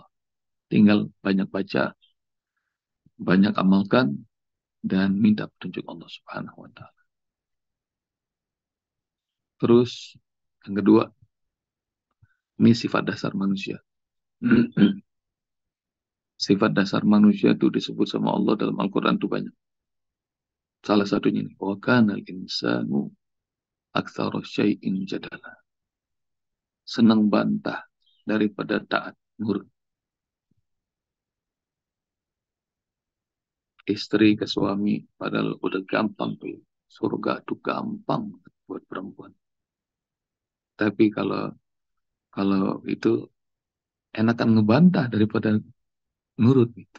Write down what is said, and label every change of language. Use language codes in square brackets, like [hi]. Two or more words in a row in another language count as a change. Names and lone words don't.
[id] Tinggal banyak baca, banyak amalkan, dan minta petunjuk Allah [ar] Subhanahu wa Ta'ala. [id] Terus, yang kedua, ini sifat dasar manusia. Sifat dasar manusia itu disebut sama Allah dalam Al-Quran itu banyak. Salah satunya ini, [ar] wa kana al-insanu aktsara syai'in jadala. [id] Senang bantah daripada taat nurut. Istri ke suami padahal udah gampang tuh. Surga tuh gampang buat perempuan. Tapi kalau kalau itu enakan ngebantah daripada nurut gitu.